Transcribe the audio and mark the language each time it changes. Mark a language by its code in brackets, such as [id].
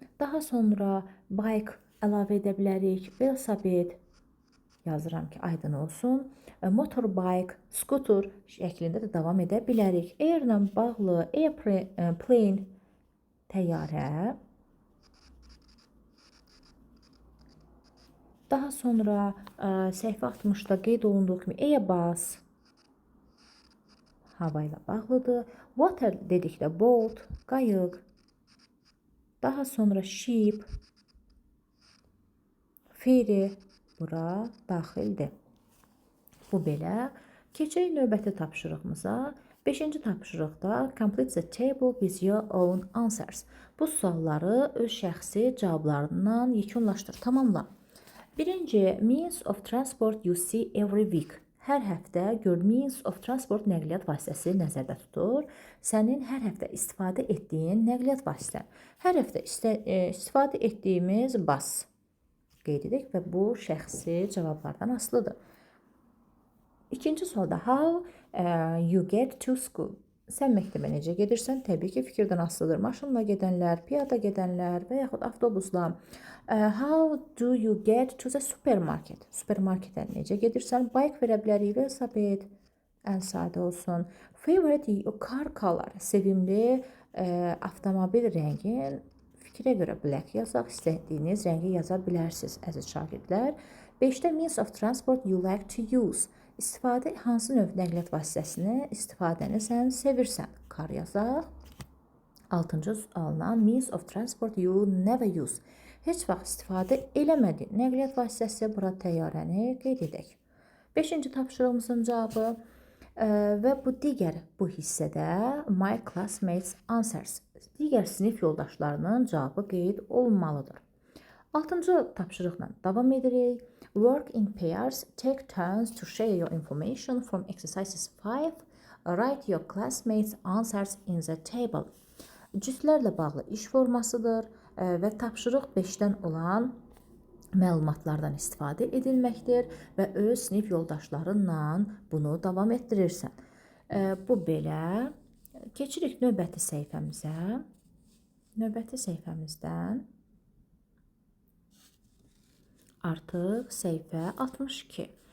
[az] Daha sonra bike əlavə edə bilərik. Velosiped yazıram ki, aydın olsun. Motorbike, scooter şəklində də davam edə bilərik. Air ilə bağlı airplane, təyyarə. Daha sonra səhifə 60-da qeyd olunduğu kimi airbus hava ilə bağlıdır. Water dedikdə boat, qayıq. Daha sonra ship, ferry bura daxildir. Bu belə. Keçək növbəti tapşırığımıza. 5-ci tapşırıqda [en] complete the table with your own answers. [az] Bu sualları öz şəxsi cavablarından yekunlaşdır, tamamla. [en] Birinci, means of transport you see every week. [az] Hər həftə gör [en] means of transport [az] nəqliyyat vasitəsi nəzərdə tutur. Sənin hər həftə istifadə etdiyin nəqliyyat vasitə. Hər həftə istifadə etdiyimiz bus qeyd edək və bu şəxsi cavablardan asılıdır. İkinci sualda [en] how you get to school. [az] Sən məktəbə necə gedirsən? Təbii ki, fikirdən asılıdır. Maşınla gedənlər, piyada gedənlər və yaxud avtobusla. [en] How do you get to the supermarket? [az] Supermarketə necə gedirsən? Bike verə bilərik, velosiped, ən sadə olsun. [en] Favorite car color, [az] sevimli avtomobil rəngin. Fikrə görə black yazaq, istədiyiniz rəngi yaza bilərsiniz, əziz şagirdlər. 5-də [en] means of transport you like to use. [az] İstifadə hansı növ nəqliyyat vasitəsini istifadəni sən sevirsən? [en] Car [az] yazaq. 6-cı alınan [en] means of transport you never use. [az] heç vaxt istifadə eləmədi. Nəqliyyat vasitəsi bura təyyarəni qeyd edək. 5-ci tapşırığımızın cavabı və bu hissədə [en] my classmates answers. [az] Digər sinif yoldaşlarının cavabı qeyd olunmalıdır. 6-cı tapşırıqla davam edirik. [en] Work in pairs, take turns to share your information from exercises 5. Write your classmates answers in the table. [az] Cütlərlə bağlı iş formasıdır və tapşırıq 5-dən olan məlumatlardan istifadə edilməkdir və öz sinif yoldaşlarınla bunu davam etdirirsən. Bu belə. Keçirik növbəti səhifəmizə. Növbəti səhifəmizdən artıq səhifə 62.